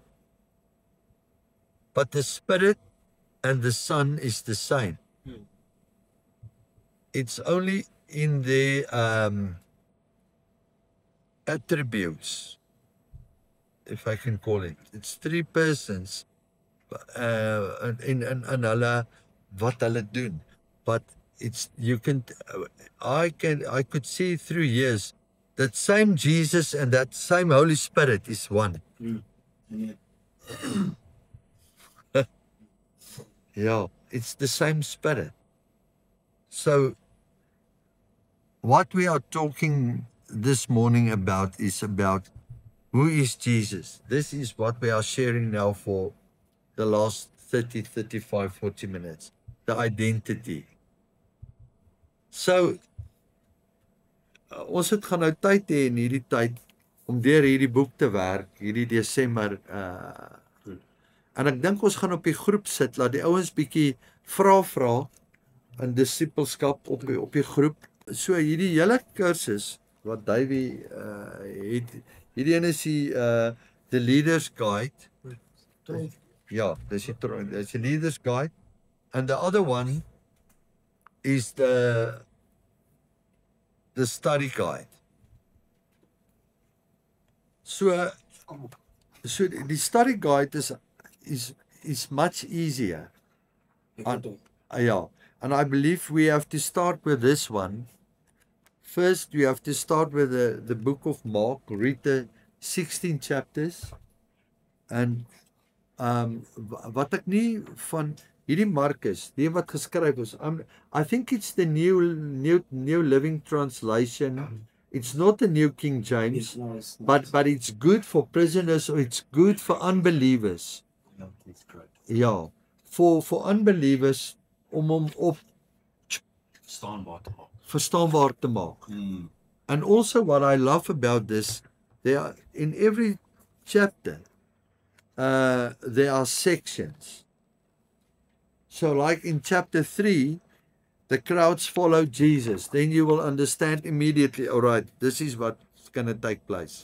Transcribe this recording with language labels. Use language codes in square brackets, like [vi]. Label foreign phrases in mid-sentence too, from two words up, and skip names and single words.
[en] But the Spirit and the Son is the same. It's only in the attributes, if I can call it. It's 3 persons [af] in hulle wat hulle doen. [en] But I could see through years that same Jesus and that same Holy Spirit is one. Yeah, it's the same spirit. So what we are talking this morning about is about who is Jesus. This is what we are sharing now for the last 30, 35, 40 minutes. The identity. [af] So ons het gaan nou tyd hê in hierdie tyd om deur hierdie boek te werk, hierdie Desember en ek dink ons gaan op die groep sit, laat die ouens bietjie vra in disipelskap op die groep. So hierdie hele kursus wat Davey het, hierdie een is the Leader's Guide. Ja, dis die Leader's Guide. [en] And the other one is the study guide. So the study guide is much easier. Yeah, and I believe we have to start with this one. First, we have to start with the book of Mark, read the 16 chapters. [af] And wat ek nie van hierdie Markus, die wat geskryf is, [en] I think it's the New Living Translation. It's not the New King James, but it's good for prisoners, or it's good for unbelievers. [af] Ja, [en] for unbelievers [af] om hom op verstaanbaar te maak. [en] And also what I love about this, there are, in every chapter there are sections. So like in chapter 3, the crowds follow Jesus. Then you will understand immediately, all right, this is what's going to take place.